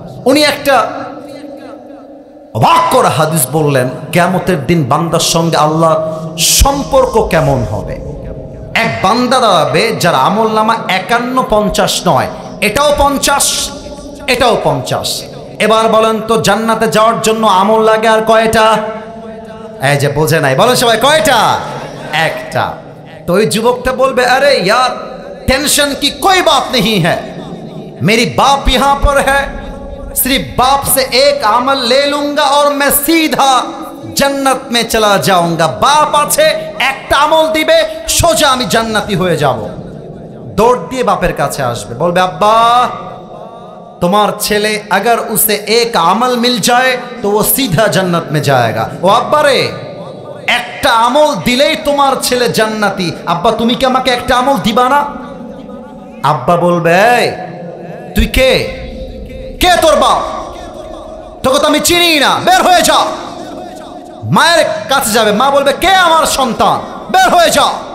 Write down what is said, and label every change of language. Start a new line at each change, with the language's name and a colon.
Bangla: উনি একটা অবাক করা হাদিস বললেন, কিয়ামতের দিন বান্দার সঙ্গে আল্লাহর সম্পর্ক কেমন হবে। এক বান্দা দাঁড়াবে যার আমল নামা 51-50 নয়, এটাও 50, এটাও 50। এবার বলেন তো জান্নাতে যাওয়ার জন্য আমল লাগে আর কয়টা? এই যে বোঝে নাই, বলেন সবাই কয়টা? একটা। তো ওই যুবকটা বলবে, আরে
Hindi: यार टेंशन की कोई बात नहीं है, मेरी बाप यहां पर है, सिर्फ बाप से एक अमल ले लूंगा और मैं सीधा जन्नत में चला जाऊंगा।
Bangla: बाप আছে একটা আমল দিবে, সোজা আমি জান্নাতি হয়ে যাব। দৌড় দিয়ে বাপের কাছে আসবে, বলবে আব্বা তোমার ছেলে
Hindi: अगर उसे एक अमल मिल जाए तो वो सीधा जन्नत में जाएगा।
Bangla: ও আব্বা রে, একটা আমল দিলেই তোমার ছেলে জান্নাতি, আব্বা তুমি কি আমাকে একটা আমল দিবা না? আব্বা বলবে, এই তুই কে? কে তোর বাপ? তোকে তো আমি চিনি না, বের হয়ে যা। মায়ের কাছে যাবে, মা বলবে কে আমার সন্তান, বের হয়ে যা।